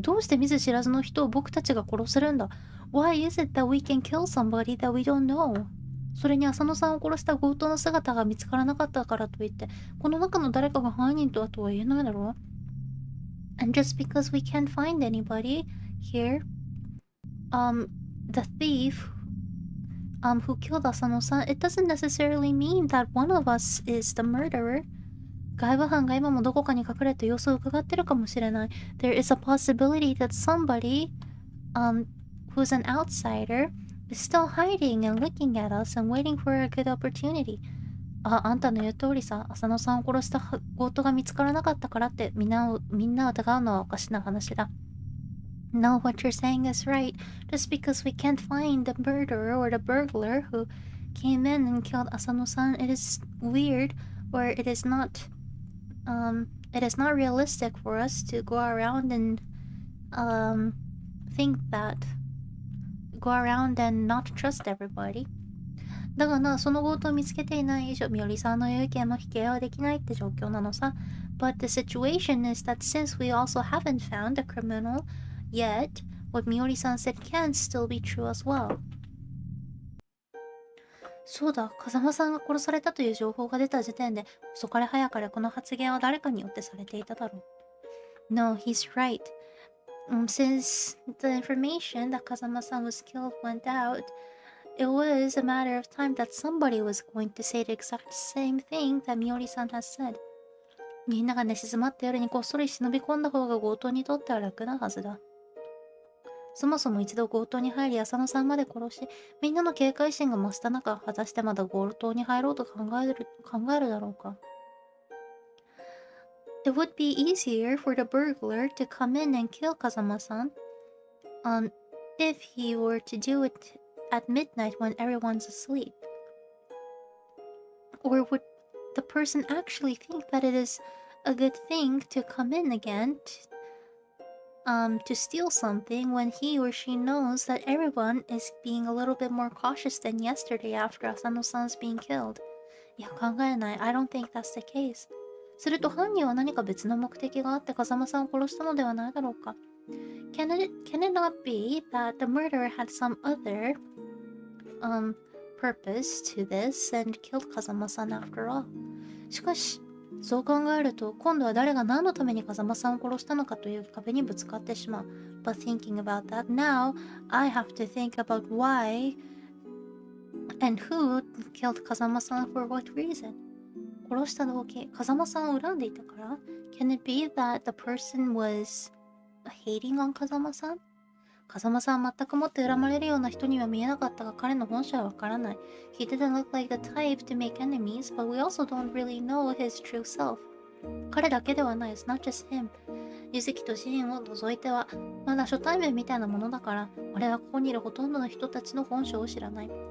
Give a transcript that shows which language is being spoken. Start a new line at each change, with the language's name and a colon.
Japanese: どうして見ず知らずの人を僕たちが殺せるんだ？
English: Why is it that we can kill somebody that we don't know?
Japanese: それに浅野さんを殺した強盗の姿が見つからなかったからといって、この中の誰かが犯人とはとは言えないだろう？
English: And just because we can't find anybody here, the thief who killed Asano-san, it doesn't necessarily mean that one of us is the murderer.
Japanese: 外部犯が今もどこかに隠れて様子を伺ってるかもしれない。
English: There is a possibility that somebody, who's an outsider, is still hiding and looking at us and waiting for a good opportunity.
Japanese: あんたの言う通りさ、浅野さんを殺した強盗が見つからなかったからってみんなを疑うのはおかしな話だ。
English: No, what you're saying is right. Just because we can't find the murderer or the burglar who came in and killed Asano-san, it is weird, or it is not realistic for us to go around and go around and not trust everybody.
Japanese: だがな、その強盗を見つけていない以上、みおりさんの言う意見も否定はできないって状況なのさ。
English: But the situation is that since we also haven't found a criminal yet, what みおりさん said can still be true as well.
Japanese: そうだ、風間さんが殺されたという情報が出た時点で、遅かれ早かれこの発言は誰かによってされていただろう。
English: No, he's right. Since the information that Kazama-san was killed went out, it was a matter of time that somebody was going to say the exact same thing that Miori-san has said.
Japanese: みんなが寝静まった夜にこっそり忍び込んだ方が強盗にとっては楽なはずだ。そもそも一度強盗に入り浅野さんまで殺し、みんなの警戒心が増した中、果たしてまだ強盗に入ろうと考えるだろうか。
English: It would be easier for the burglar to come in and kill Kazama-san, if he were to do it at midnight when everyone's asleep. Or would the person actually think that it is a good thing to come in again to steal something when he or she knows that everyone is being a little bit more cautious than yesterday after Asano-san's being killed?
Japanese: いや、考えない。
English: I don't think that's the case.
Japanese: すると犯人は何か別の目的があって風間さんを殺したのではないだろうか。
English: Can it not be that the murderer had some other purpose to this and killed Kazama-san after all?
Japanese: しかし、そう考えると今度は誰が何のために風間さんを殺したのかという壁にぶつかってしまう。
English: But thinking about that now, I have to think about why and who killed Kazama-san for what reason?
Japanese: 殺した動機、風間さんを恨んでいたから？
English: Can it be that the person was hating on 風間さん？
Japanese: 風間さんは全くもって恨まれるような人には見えなかったが彼の本性はわからない。
English: He didn't look like the type to make enemies, but we also don't really know his true self.
Japanese: 彼だけではない。
English: It's not just him.
Japanese: ゆずきとジンを除いては、まだ初対面みたいなものだから、俺はここにいるほとんどの人たちの本性を知らない。